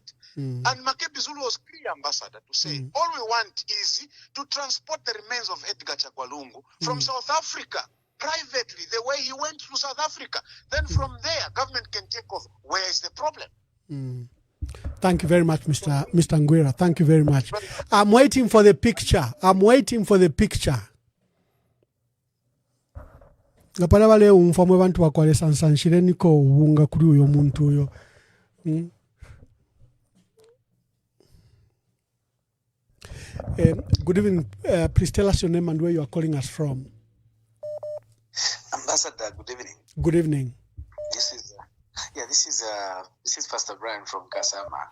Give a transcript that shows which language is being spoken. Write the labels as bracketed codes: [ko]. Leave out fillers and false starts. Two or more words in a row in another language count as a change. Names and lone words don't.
[en] And Makebi Zulu was clear, Ambassador, to say all we want is to transport the remains of Edgar Chagwa Lungu from South Africa privately, the way he went to South Africa. Then from there, government can take off. Where is the problem? Thank you very much, Mr. Ngwira. Thank you very much. I'm waiting for the picture. [bem] Ngapala wale umfamwe bantu wakwale sansanshire niko ubunga kuri uyo muntu uyo. [en] Good evening. Please tell us your name and where you are calling us from. Ambassador, good evening. Good evening. This is Pastor Brian from Kasama.